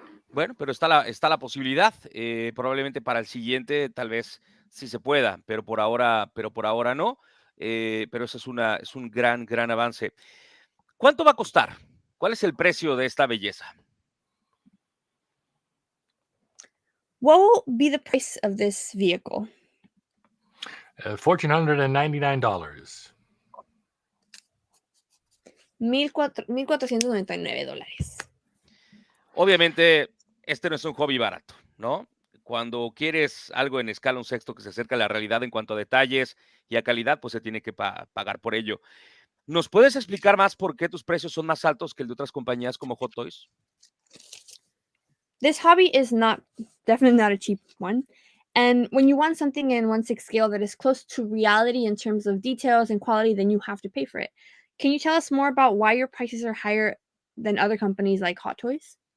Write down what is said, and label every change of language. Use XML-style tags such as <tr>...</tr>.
<es>Bueno, pero está la posibilidad. Probablemente para el siguiente tal vez sí se pueda, pero por ahora no. Pero eso es un gran avance. ¿Cuánto va a costar? ¿Cuál es el precio de esta belleza?</es> <en>What will be the price of this vehicle? $1,499. $1,499.</en> <es>Obviamente, este no es un hobby barato, ¿no? Cuando quieres algo en escala un sexto que se acerca a la realidad en cuanto a detalles y a calidad, pues se tiene que pagar por ello. ¿Nos puedes explicar más por qué tus precios son más altos que el de otras compañías como Hot Toys?</es> <en>This hobby is definitely not a cheap one. And when you want something in 1/6 scale that is close to reality in terms of details and quality, then you have to pay for it. Can you tell us more about why your prices are higher than other companies like Hot Toys?</en>